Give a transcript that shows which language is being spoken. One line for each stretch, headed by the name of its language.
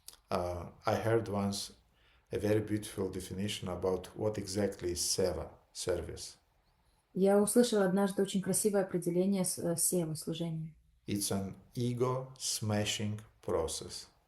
English: I heard once a very beautiful definition about what exactly is seva, service.
Russian: Я услышала однажды очень красивое определение севы, служения.
English: It's an ego-smashing process.